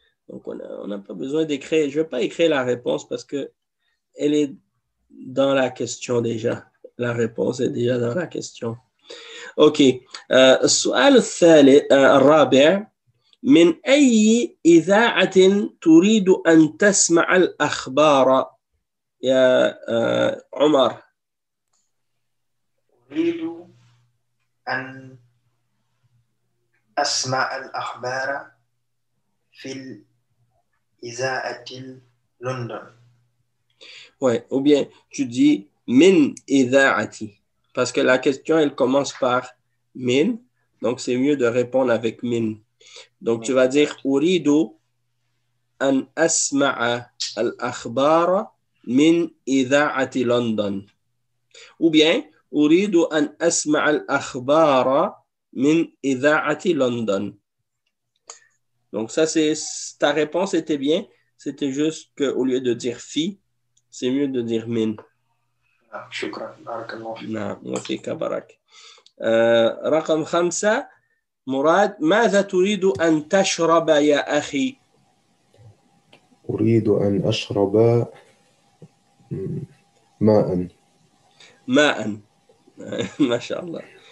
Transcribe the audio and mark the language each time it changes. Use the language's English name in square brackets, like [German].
[French] Donc on n'a pas besoin d'écrire. Je ne vais pas écrire la réponse parce que elle est dans la question déjà. La réponse est déjà dans la question. OK. [Arabic] السؤال الثالث الرابع من أي إذاعة تريد أن تسمع الأخبار يا عمر؟ أريد أن أسمع الأخبار في الإذاعة لندن. [French] Ouais, ou bien tu dis min إذاعتي parce que la question elle commence par min, donc c'est mieux de répondre avec min. Donc tu vas dire [Arabic] أريد أن أسمع الأخبار من إذاعة لندن [French] ou bien [Arabic] أريد أن أسمع الأخبار من إذاعة لندن. [French] Donc ça c'est ta réponse était bien, c'était juste qu'au lieu de dire fi, c'est mieux de dire min. [Arabic] شكرا بارك الله فيك. نعم وفيك بارك. رقم 5 مراد ماذا تريد أن تشرب يا أخي؟ أريد أن أشرب ماء. ماء. ما شاء الله.